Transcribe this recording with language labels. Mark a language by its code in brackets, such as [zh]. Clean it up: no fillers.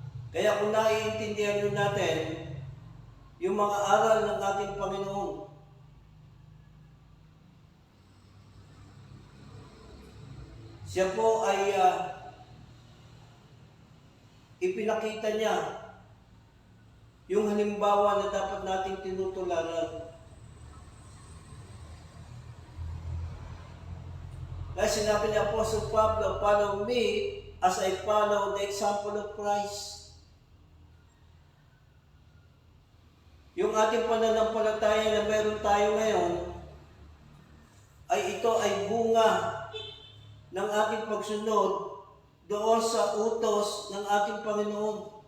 [tl] Kaya kung naiintindihan nyo natin yung mga aral ng ating Panginoon, siya po ay ipinakita niya yung halimbawa na dapat nating tinutularan. Kaya sinabi ni [en] Apostle Pablo, follow me as I follow the example of Christ. [tl] Yung ating pananampalataya na meron tayo ngayon, ay ito ay bunga ng ating pagsunod doon sa utos ng ating Panginoon.